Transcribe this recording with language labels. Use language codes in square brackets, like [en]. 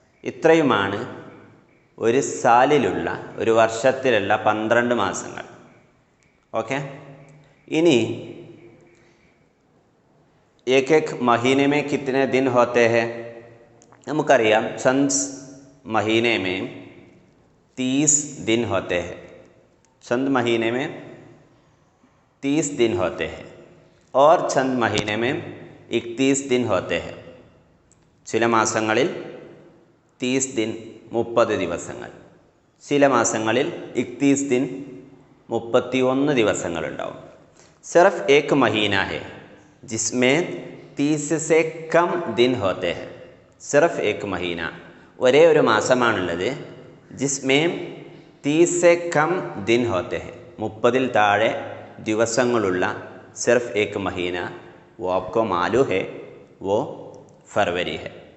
[ml] ഇത്രയുമാണ് ഒരു സാലിലുള്ള, ഒരു വർഷത്തിലുള്ള 12 മാസങ്ങൾ. [en] Okay. [ml] ഇനി [hi] एक एक महीने में कितने दिन होते हैं? [ml] നമുക്കറിയാം, [hi] चंद महीने में 30 दिन होते हैं. चंद महीने में 30 दिन होते हैं और चंद महीने में 31 दिन होते हैं. [ml] ചില മാസങ്ങളിൽ 30 दिन 30 ദിവസങ്ങൾ, ചില മാസങ്ങളിൽ 31 दिन 31 ദിവസങ്ങളുണ്ടാവും. [hi] सिर्फ एक महीना है जिसमें 30 से कम दिन होते हैं. सिर्फ एक महीना, [ml] ഒരേ ഒരു മാസമാണുള്ളത്. [hi] ജിസ്മേം 30 से कम दिन होते हैं, [ml] 30-ൽ താഴെ ദിവസങ്ങളുള്ള [hi] सिर्फ एक महीना. वो आपको मालूम है, वो फरवरी है.